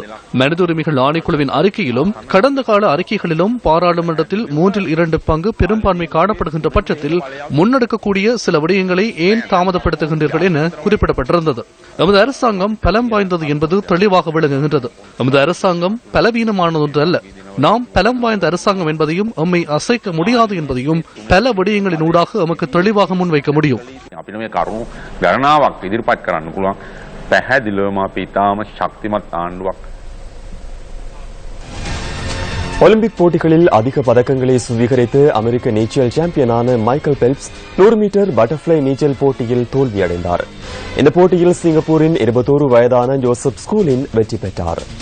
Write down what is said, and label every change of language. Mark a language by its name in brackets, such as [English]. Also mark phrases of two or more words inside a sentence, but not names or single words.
[Tamil] மனித உரிமைகள் ஆணைக்குழுவின் அறிக்கையிலும் கடந்த கால அறிக்கைகளிலும் பாராளுமன்றத்தில் 3/2 பங்கு பெரும்பான்மை காணப்படுகின்ற பட்சத்தில் முன்னெடுக்கக்கூடிய சில விடயங்களை ஏன் தாமதப்படுத்துகின்றீர்கள் என குறிப்பிடப்பட்டிருந்தது. நமது அரசாங்கம் பலம் வாய்ந்தது என்பது தெளிவாக விளங்குகின்றது. நமது அரசாங்கம் பலவீனமானது ஒன்று அல்ல. நாம் பலம் வாய்ந்த அரசாங்கம் என்பதையும் எம்மை அசைக்க முடியாது என்பதையும் பல விடயங்களின் ஊடாக நமக்கு தெளிவாக முன்வைக்க முடியும். [Sinhala] පැහැදිලිවම අපි ඉතාම ශක්තිමත් ආණ්ඩුවක්. [Tamil] ஒலிம்பிக் போட்டிகளில் அதிக பதக்கங்களை சுவீகரித்து அமெரிக்க நீச்சல் சாம்பியனான மைக்கேல் பெல்ப்ஸ் 100 மீட்டர் பட்டர்ஃப்ளை நீச்சல் போட்டியில் தோல்வியடைந்தார். இந்த போட்டியில் சிங்கப்பூரின் 21 வயதான ஜோசப் ஸ்கூலின் வெற்றி பெற்றார்.